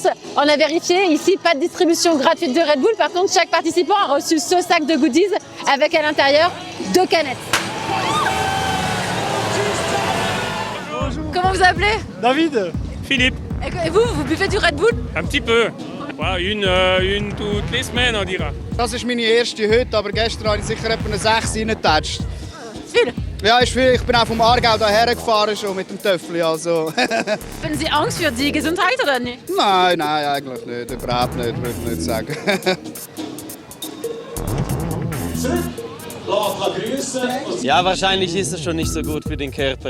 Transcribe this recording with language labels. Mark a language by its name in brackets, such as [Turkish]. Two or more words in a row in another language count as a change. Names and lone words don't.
[French] On a vérifié, ici, pas de distribution gratuite de Red Bull. Par contre, chaque participant a reçu ce sac de goodies avec à l'intérieur 2 canettes. Bonjour. Comment vous appelez? David. Philippe. Et vous, vous buvez du Red Bull? Un petit peu. Voilà, une toutes les semaines, on dira. [Swiss German] Das ist meine erste heute, aber gestern habe ich sicher etwa eine 6 reingetatscht. Viel? Ja, ist viel. Ich bin auch vom Aargau hierher gefahren schon mit dem Töffel. Also. Haben Sie Angst für die Gesundheit oder nicht? Nein, eigentlich nicht. Überhaupt nicht, würde ich nicht sagen. Ja, wahrscheinlich ist es schon nicht so gut für den Körper.